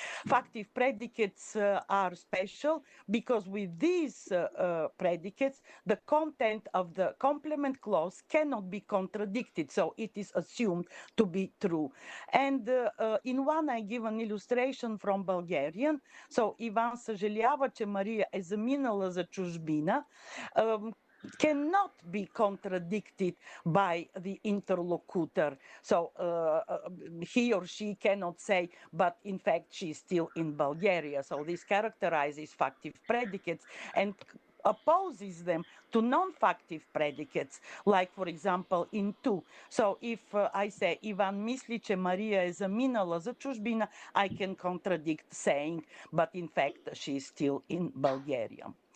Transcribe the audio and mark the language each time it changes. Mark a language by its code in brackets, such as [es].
[en] Factive predicates are special because with these predicates, the content of the complement clause cannot be contradicted, so it is assumed to be true. And in one, I give an illustration from Bulgarian. [bg] So Иван съжалява, че Мария е заминала за чужбина, [en] cannot be contradicted by the interlocutor. So he or she cannot say, but in fact she's still in Bulgaria. So this characterizes factive predicates and opposes them to non-factive predicates, like for example in to. So if I say [bg] Иван мисли, че Мария е заминала за чужбина, [en] I can contradict saying, but in fact she is still in Bulgaria.